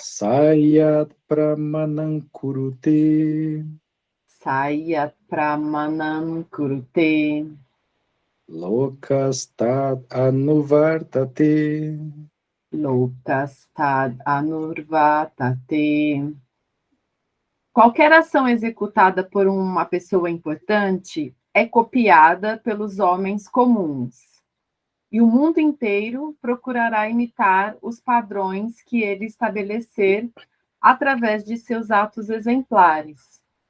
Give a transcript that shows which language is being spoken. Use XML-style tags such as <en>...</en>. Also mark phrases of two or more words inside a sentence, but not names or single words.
<sa>Sayat pramanam kurute. Sayat pramanam kurute. Lokastad anuvartate. Lokastad anurvatate.</sa> <pt>Qualquer ação executada por uma pessoa importante é copiada pelos homens comuns, e o mundo inteiro procurará imitar os padrões que ele estabelecer através de seus atos exemplares.</pt>